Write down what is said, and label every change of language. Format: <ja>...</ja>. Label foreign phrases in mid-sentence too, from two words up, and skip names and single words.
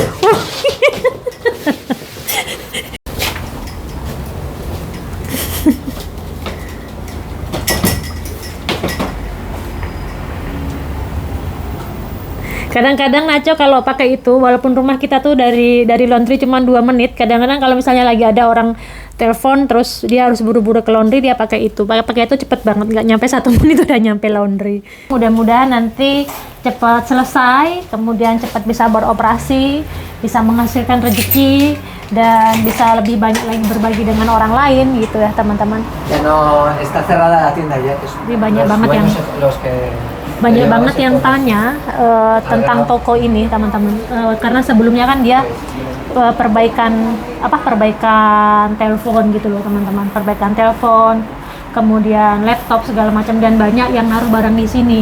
<id>Kadang-kadang Nacho kalau pakai itu, walaupun rumah kita tuh dari laundry cuma 2 menit, kadang-kadang kalau misalnya lagi ada orang telepon terus dia harus buru-buru ke laundry, dia pakai itu itu cepet banget, nggak nyampe 1 menit udah nyampe laundry. Mudah-mudahan nanti cepat selesai, kemudian cepat bisa beroperasi, bisa menghasilkan rezeki, dan bisa lebih banyak lagi berbagi dengan orang lain gitu ya teman-teman.</id> <es>Ya no, está cerrada la tienda ya.</es> <id>Jadi banyak banget yang tanya tentang toko ini teman-teman, karena sebelumnya kan dia perbaikan telepon gitu loh teman-teman, perbaikan telepon, kemudian laptop segala macam, dan banyak yang naruh barang di sini.</id>